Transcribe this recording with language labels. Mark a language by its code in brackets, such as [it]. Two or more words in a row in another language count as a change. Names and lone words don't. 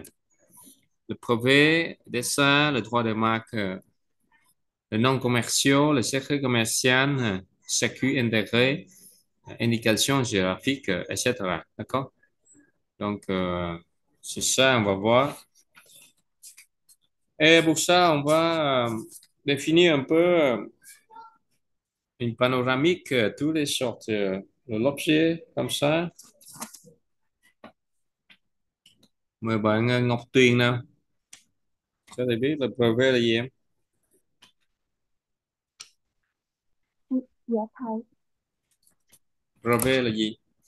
[fr] Le brevet, dessin, le droit de marque, le nom commercial, le secret commercial, sécu intégré, indication géographique, etc. D'accord? Donc, c'est ça, on va voir. Et pour ça, on va définir un peu une panoramique, toutes les sortes de l'objet comme ça. [vi] Mời bạn Ngọc Tuyền nào, cho thầy biết là brevet là gì em? Dạ thầy. brevet là gì?